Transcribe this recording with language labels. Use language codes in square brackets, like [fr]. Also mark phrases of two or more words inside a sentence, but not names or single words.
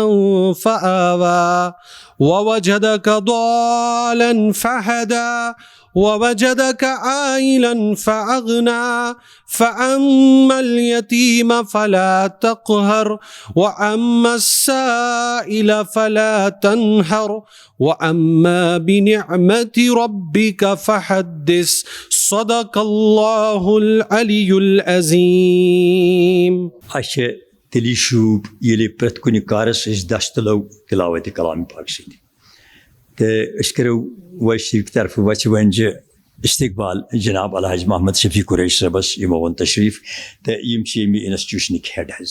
[ar] فآوى ووجدك ضالا فهدى ووجدك عائلا فأغنى فأما اليتيم فلا تقهر وأما السائل فلا تنهر وأما بنعمة ربك فحدث صدق الله العلي العظيم. [ks] اَسہِ چھِ تیٚلی شوٗب ییٚلہِ پرٛٮ۪تھ کُنہِ کارَس أسۍ دَست تُلو تِلاوتِ کلامِ پاک سۭتۍ. تہٕ أسۍ کَرو وایس ٹی وی کہِ طرفہٕ وَژھِ وَنجہِ استقبال جناب الحاج محمد شفیع قریش صٲبَس یِمو اوٚن تشریٖف تہٕ یِم چھِ ییٚمہِ اِنسٹِٹیوٗشنٕکۍ ہٮ۪ڈ حظ.